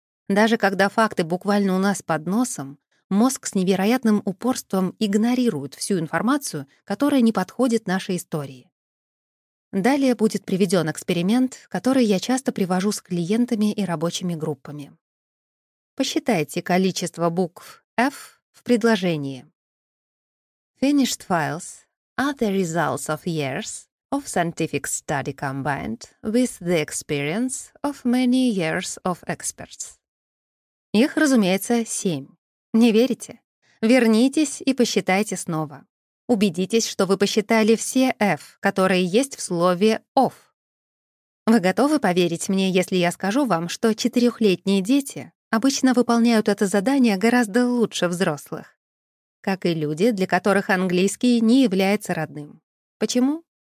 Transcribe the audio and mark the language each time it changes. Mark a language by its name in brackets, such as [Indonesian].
[Russian] Даже когда факты буквально у нас под носом, мозг с невероятным упорством игнорирует всю информацию, которая не подходит нашей истории. Далее будет приведен эксперимент, который я часто привожу с клиентами и рабочими группами. Посчитайте количество букв F в предложении. [English] Finished files are the results of years of scientific study combined with the experience of many years of experts. [Russian] Их, разумеется, 7. Не верите? Вернитесь и посчитайте снова. Убедитесь, что вы посчитали все F, которые есть в слове of. Вы готовы поверить мне, если я скажу вам, что 4-летние дети обычно выполняют это задание гораздо лучше взрослых, как и люди, для которых английский не является родным? Почему?